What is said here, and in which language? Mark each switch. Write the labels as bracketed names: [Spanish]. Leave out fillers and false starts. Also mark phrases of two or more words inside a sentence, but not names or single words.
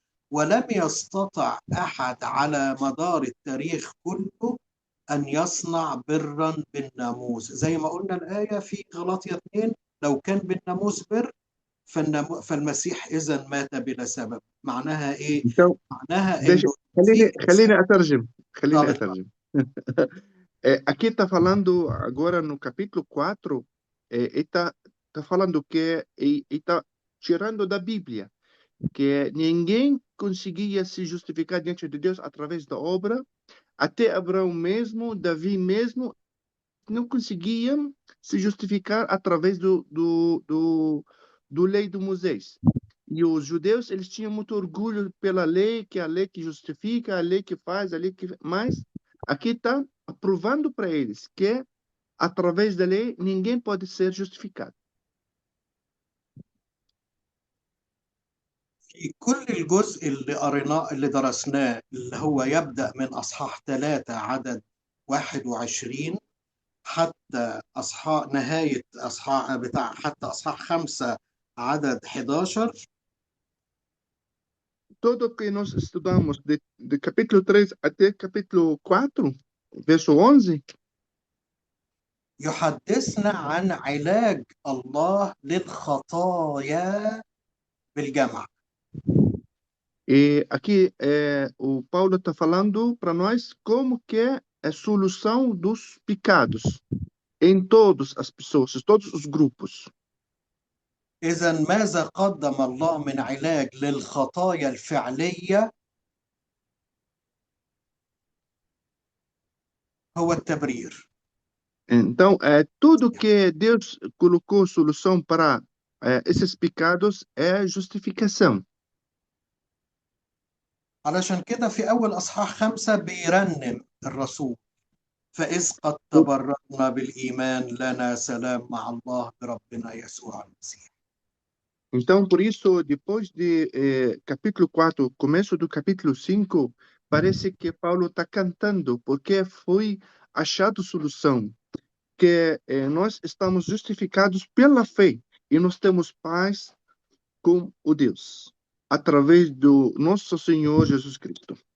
[Arabic] ولم يستطع أحد على مدار التاريخ كله أن يصنع برا بالناموس، زي ما قلنا الآية في غلاطية 2: لو كان بالناموس بر فالمسيح إذا مات بلا سبب. معناها إيه؟ [Portuguese] Então, [Arabic] معناها [Portuguese] deixa, [Arabic] إنه في إنسان. خليني طب أترجم. [Portuguese] Aqui está falando agora no capítulo 4, está falando que está tirando da Bíblia que ninguém conseguia se justificar diante de Deus através da obra, até Abraão mesmo, Davi mesmo, não conseguiam se justificar através do lei de Moisés. E os judeus, eles tinham muito orgulho pela lei, que é a lei que justifica, a lei que faz, a lei que... Mas aqui está provando para eles que, através da lei, ninguém pode ser justificado. [Arabic] في كل الجزء اللي قريناه اللي درسناه اللي هو يبدأ من أصحاح 3 عدد 21 حتى أصحاح نهاية أصحاح بتاع حتى أصحاح 5 عدد 11. [Portuguese] Tudo que nós estudamos de capítulo 3 até capítulo 4, verso 11, [Arabic] يحدثنا عن علاج الله للخطايا بالجمع. [Portuguese] e aqui o Paulo está falando para nós como que é a solução dos pecados em todas as pessoas, em todos os grupos. [Arabic] إذا ماذا قدم الله من علاج للخطايا الفعلية؟ هو التبرير. [Portuguese] Então, tudo que Deus colocou solução para esses pecados é a justificação. [Arabic] علشان كده في أول أصحاح 5 بيرنم الرسول: فإذ قد تبررنا بالإيمان لنا سلام مع الله بربنا يسوع المسيح. [Portuguese] Então, por isso, depois de capítulo 4, começo do capítulo 5, parece que Paulo está cantando, porque foi achado solução, que nós estamos justificados pela fé e nós temos paz com o Deus, através do nosso Senhor Jesus Cristo.